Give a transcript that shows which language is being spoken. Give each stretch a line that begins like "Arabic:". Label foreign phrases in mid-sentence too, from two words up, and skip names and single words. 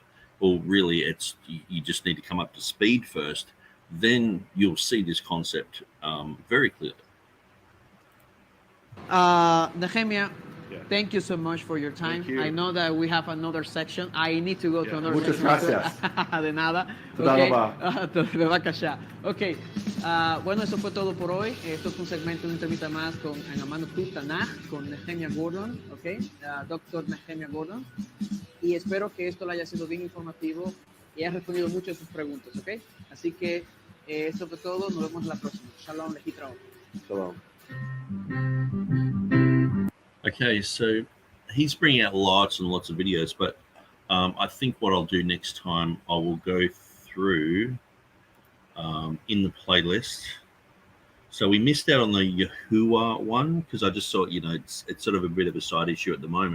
English: Well, really, you just need to come up to speed first. Then you'll see this concept very clearly. Nehemiah, thank you so much for your time. I know that we have another section. I need to go to another
Spanish: Muchas
English: section.
Spanish: gracias. De nada. Ok. Bueno, eso fue todo por hoy. Esto fue un segmento, una entrevista más con Amano Tanaj, con Nehemiah Gordon, Dr. Nehemiah Gordon. Y espero que esto le haya sido bien informativo y haya respondido muchas de sus preguntas, ¿ok? Así que eso fue todo. Nos vemos la próxima.
Hebrew: שלום, להתראות. Shalom.
English: Okay, so he's bringing out lots and lots of videos, but I think what I'll do next time, I will go through in the playlist. So we missed out on the Yahuwah one because I just thought, it's sort of a bit of a side issue at the moment.